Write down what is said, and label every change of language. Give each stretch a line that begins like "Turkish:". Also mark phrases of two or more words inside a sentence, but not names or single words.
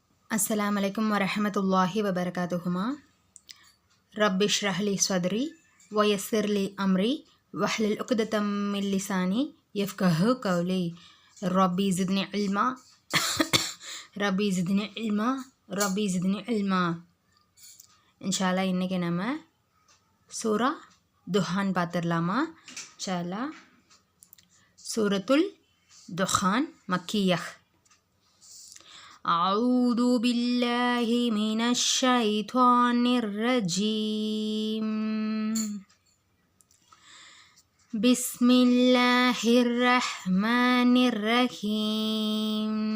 Arabic: السلام عليكم ورحمة الله وبركاته. رب اشرح لي صدري ويسر لي أمري واحلل عقدة من لساني يفقهوا قولي. رب زدني علما رب زدني علما رب زدني علما. إن شاء الله
Tamil: இன்றைக்கி நம்ம சூரா துஹான் பார்த்துடலாமா?
Arabic: إن شاء الله سورة الدخان مكية. أعوذ بالله من الشيطان الرجيم. بسم الله الرحمن الرحيم.